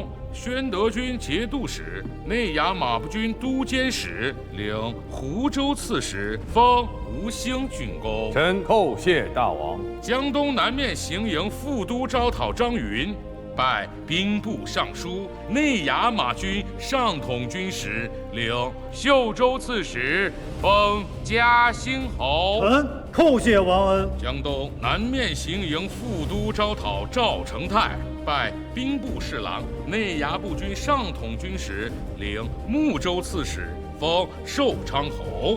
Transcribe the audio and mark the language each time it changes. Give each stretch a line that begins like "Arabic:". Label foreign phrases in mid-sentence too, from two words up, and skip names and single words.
Chinese: 宣德軍節度使、內衙馬步軍都監使，領湖州刺史，封吳興郡公。臣叩謝大王。江東南面行營副都招討張雲， 拜兵部尚書、内衙马军上统军使，领秀州刺史，封嘉兴侯。臣叩谢王恩。江东南面行营副都招讨赵成泰，拜兵部侍郎、内衙步军上统军使，领睦州刺史，封寿昌侯。